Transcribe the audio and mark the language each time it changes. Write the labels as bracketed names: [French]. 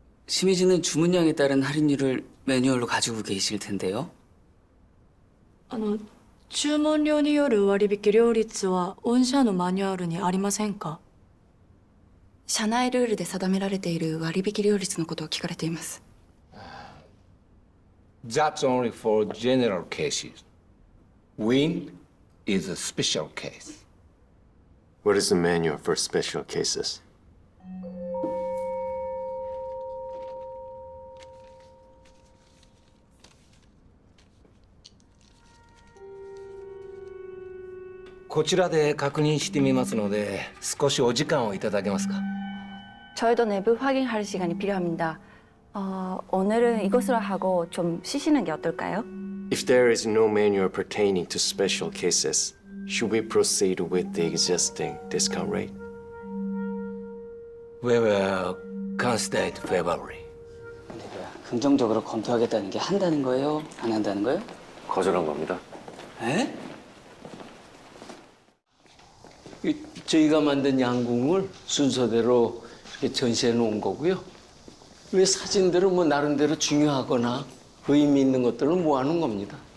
[Korean] 심희진은 주문량에 따른 할인율을 매뉴얼로 가지고 계실 텐데요. [Japanese] 注文量による割引料率は御社のマニュアルにありませんか？社内ルールで定められている割引料率のことを聞かれています。 [English] That's only for general cases. Wind is a special case. What is the manual for special cases? [Korean] 이곳에 [Japanese] 確認してみますので少しお時間をいただけますか? [Korean] 저희도 내부 확인할 시간이 필요합니다. 오늘은 이것으로 하고 좀 쉬시는 게 어떨까요? [English] If there is no manual pertaining to special cases, should we proceed with the existing discount rate? We will consider it favorably. [Korean] 근데 뭐야, 긍정적으로 검토하겠다는 게 한다는 거예요? 안 한다는 거예요? 거절한 겁니다. 에? 저희가 만든 양궁을 순서대로 이렇게 전시해 놓은 거고요. 왜 사진대로 뭐 나름대로 중요하거나 의미 있는 것들을 모아놓은 겁니다.